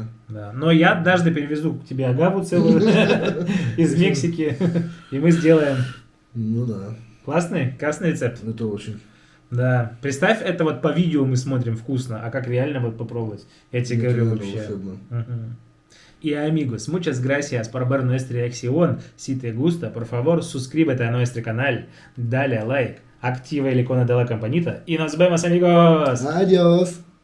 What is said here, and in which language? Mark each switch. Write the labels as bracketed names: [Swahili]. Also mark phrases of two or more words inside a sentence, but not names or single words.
[Russian] Да. Но я однажды перевезу к тебе агаву целую из Мексики, и мы сделаем. Ну да, Классный? Классный рецепт. это очень. Да. Представь, это вот по видео мы смотрим вкусно, а как реально вот попробовать? Я тебе Это говорю реально вообще. волшебно. [Spanish] Y amigos, muchas gracias por ver nuestra reacción. Si te gusta, por favor, suscríbete a nuestro canal, dale like, activa el icono de la campanita y nos vemos, amigos. Adiós.